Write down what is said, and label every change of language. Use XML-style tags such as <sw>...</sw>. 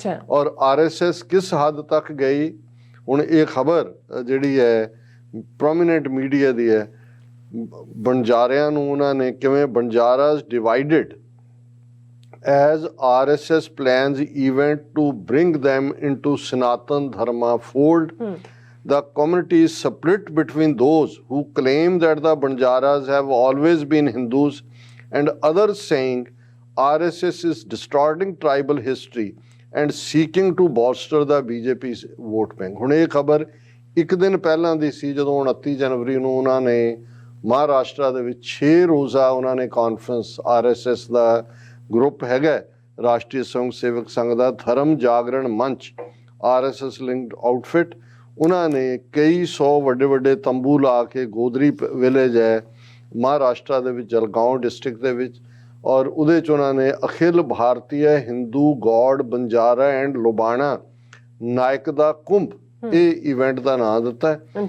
<pa>ਔਰ RSS ਕਿਸ ਹੱਦ ਤੱਕ ਗਈ, ਹੁਣ ਇਹ ਖਬਰ ਜਿਹੜੀ ਹੈ ਪ੍ਰੋਮੀਨੈਂਟ ਮੀਡੀਆ ਦੀ ਹੈ, ਬੰਜਾਰਿਆਂ ਨੂੰ ਉਹਨਾਂ ਨੇ ਕਿਵੇਂ ਬੰਜਾਰਾਸ divided</pa> <en>as RSS plans event to bring them into Sanatan Dharma fold. The community is split between those who claim that the Banjaras have always been Hindus and others saying RSS is distorting tribal history and seeking to bolster the BJP's vote bank.</en> <pa>ਹੁਣ ਇਹ ਖਬਰ ਇੱਕ ਦਿਨ ਪਹਿਲਾਂ ਦੀ ਸੀ ਜਦੋਂ 29 ਜਨਵਰੀ ਨੂੰ ਉਹਨਾਂ ਨੇ ਮਹਾਰਾਸ਼ਟਰ ਦੇ ਵਿੱਚ 6 ਰੋਜ਼ਾ ਉਹਨਾਂ ਨੇ ਕਾਨਫਰੰਸ, RSS ਦਾ ਗਰੁੱਪ ਹੈਗਾ ਰਾਸ਼ਟਰੀ ਸਵੰਗ ਸੇਵਕ ਸੰਘ ਦਾ ਧਰਮ ਜਾਗਰਣ ਮੰਚ, RSS ਲਿੰਕਡ ਆਊਟਫਿਟ, ਉਹਨਾਂ ਨੇ ਕਈ 100 ਵੱਡੇ ਤੰਬੂ ਲਾ ਕੇ ਗੋਦਰੀ ਵਿਲੇਜ ਹੈ ਮਹਾਰਾਸ਼ਟਰ ਦੇ ਵਿੱਚ ਜਲਗਾਓਂ ਡਿਸਟ੍ਰਿਕਟ ਦੇ ਵਿੱਚ, ਔਰ ਉਹਦੇ 'ਚ ਉਹਨਾਂ ਨੇ ਅਖਿਲ ਭਾਰਤੀ ਹਿੰਦੂ ਗੌਡ ਬੰਜਾਰਾ ਐਂਡ ਲੋਬਾਣਾ ਨਾਇਕ ਦਾ ਕੁੰਭ ਇਹ ਇਵੈਂਟ ਦਾ ਨਾਂ ਦਿੱਤਾ ਹੈ।</pa>